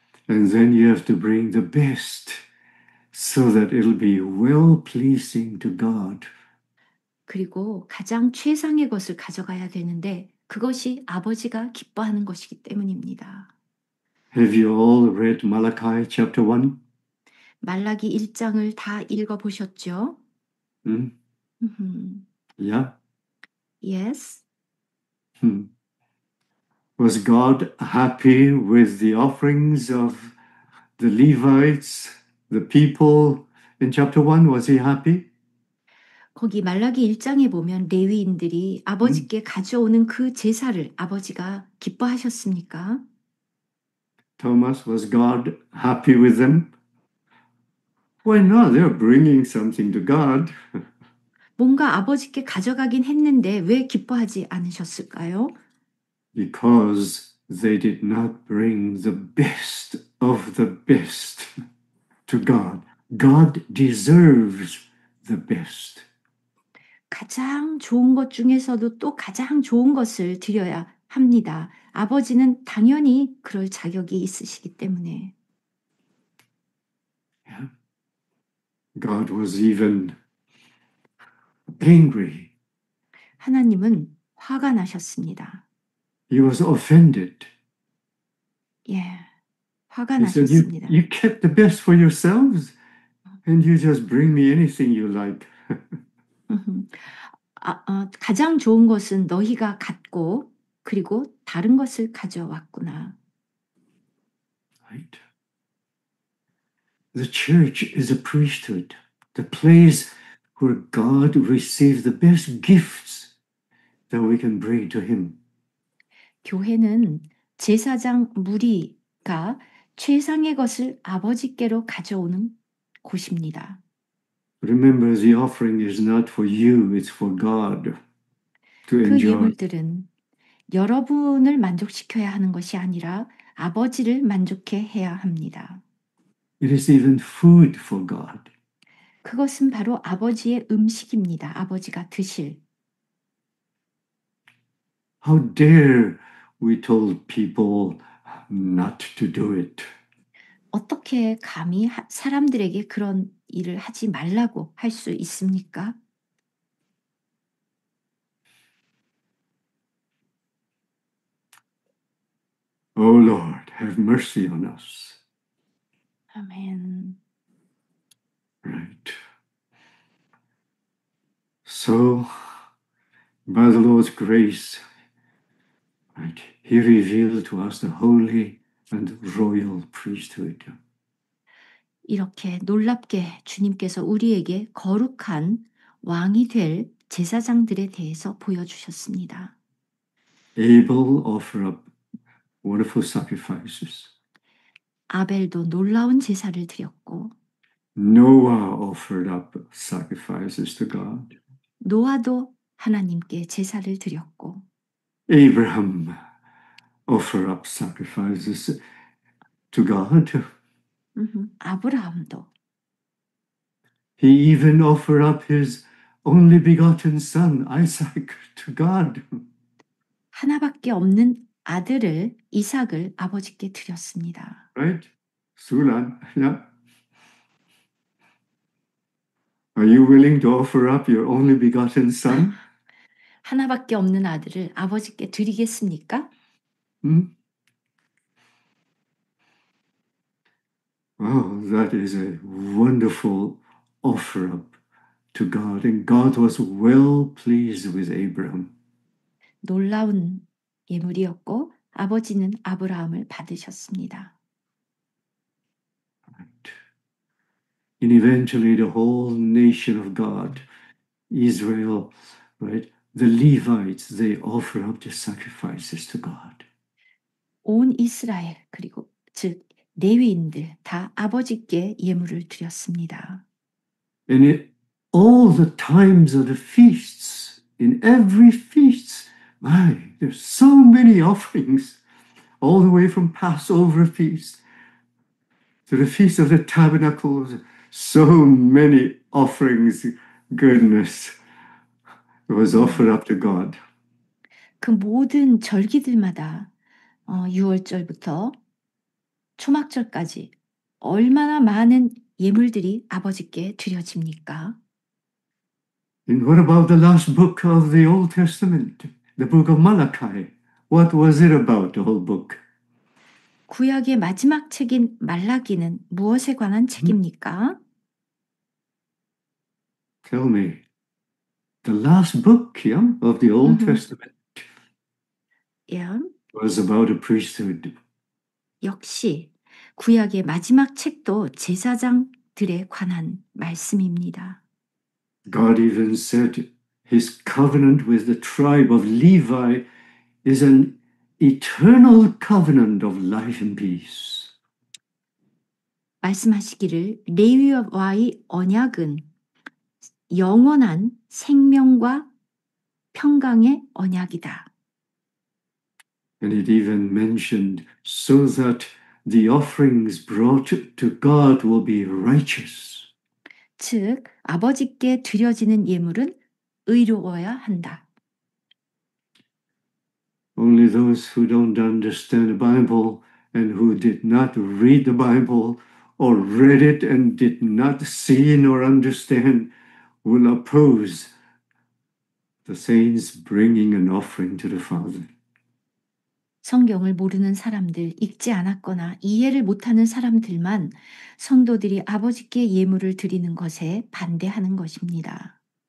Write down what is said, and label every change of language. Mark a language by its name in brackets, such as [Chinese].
[English] And then you have to bring the best so that it'll be well pleasing to God. [Korean] 그리고 가장 최상의 것을 가져가야 되는데 그것이 아버지가 기뻐하는 것이기 때문입니다. [English] Have you all read Malachi chapter 1? [Korean] 말라기 1장을 다 읽어보셨죠? [English] Yeah. Yes. Was God happy with the offerings of the Levites, the people in chapter 1? Was he happy? [Korean] 거기 말라기 1장에 보면 레위인들이 아버지께 가져오는 그 제사를 아버지가 기뻐하셨습니까? [English] Thomas, was God happy with them? Why not? They're bringing something to God. [Korean] 뭔가 아버지께 가져가긴 했는데 왜 기뻐하지 않으셨을까요? [English] Because they did not bring the best of the best to God. God deserves the best. [Korean] 가장 좋은 것 중에서도 또 가장 좋은 것을 드려야 합니다. 아버지는 당연히 그럴 자격이 있으시기 때문에. [English] Yeah. God was even angry. [Korean] 하나님은 화가 나셨습니다. [English] He was offended. [Korean] 예, 화가 [English] He said, [Korean] 나셨습니다. [English] you kept the best for yourselves and you just bring me anything you like. [Korean] 가장 좋은 것은 너희가 갖고 그리고 다른 것을 가져왔구나. [English] Right? The church is a priesthood, the place where God receives the best gifts that we can bring to Him. [Korean] 교회는 제사장 무리가 최상의 것을 아버지께로 가져오는 곳입니다. [English] Remember, the offering is not for you, it's for God to [Korean] 그 [English] enjoy. [Korean] 예물들은 여러분을 만족시켜야 하는 것이 아니라 아버지를 만족해 해야 합니다. [English] It is even food for God. [Korean] 그것은 바로 아버지의 음식입니다. 아버지가 드실. [English] How dare we told people not to do it? [Korean] 어떻게 감히 사람들에게 그런 일을 하지 말라고 할 수 있습니까? [English] O Lord, have mercy on us. [Korean] 아멘. [English] Right. So, by the Lord's grace, right, He revealed to us the holy and royal priesthood. [Korean] 이렇게 놀랍게 주님께서 우리에게 거룩한 왕이 될 제사장들에 대해서 보여주셨습니다. [English] Abel offered up wonderful sacrifices. [Korean] 아벨도 놀라운 제사를 드렸고 [English] Noah offered up sacrifices to God. [Korean] 노아도 하나님께 제사를 드렸고 [English] Abraham offered up sacrifices to God. [Korean] 아브라함도 [English] He even offered up his only begotten son, Isaac, to God. [Korean] 하나밖에 없는 아들을 이삭을 아버지께 드렸습니다. [English] Right? Sulan, yeah. Are you willing to offer up your only begotten son? [Korean] 하나밖에 없는 아들을 아버지께 드리겠습니까? [English] Oh, that is a wonderful offer up to God. And God was well pleased with Abraham. [Korean] 놀라운 예물이었고 아버지는 아브라함을 받으셨습니다. [English] And eventually the whole nation of God, Israel, right? The Levites, they offer up the sacrifices to God. [Korean] 온 이스라엘 그리고 즉 레위인들 다 아버지께 예물을 드렸습니다. [English] And in all the times of the feasts, in every feast, my, there's so many offerings, all the way from Passover feast to the Feast of the Tabernacles, so many offerings, goodness, was offered up to God. [Korean] 그 모든 절기들마다 6월절부터 초막절까지 얼마나 많은 예물들이 아버지께 드려집니까? [English] And what about the last book of the Old Testament, the book of Malachi? What was it about, the whole book? [Korean] 구약의 마지막 책인 말라기는 무엇에 관한 책입니까? [English] Tell me. The last book, yeah, of the Old Testament [Korean] 예, [English] was about a priesthood. [Korean] 역시 구약의 마지막 책도 제사장들에 관한 말씀입니다. [English] God even said his covenant with the tribe of Levi is an eternal covenant of life and peace. [Korean] 말씀하시기를 레위와의 언약은 영원한 생명과 평강의 언약이다. [English] And it even mentioned so that the offerings brought to God will be righteous. [Korean] 즉 아버지께 드려지는 예물은 의로워야 한다. [English] Only those who don't understand the Bible and who did not read the Bible or read it and did not see nor understand will oppose the saints bringing an offering to the Father. [Korean] 성경을 모르는 사람들, 읽지 않았거나 이해를 못하는 사람들만 성도들이 아버지께 예물을 드리는 것에 반대하는 것입니다.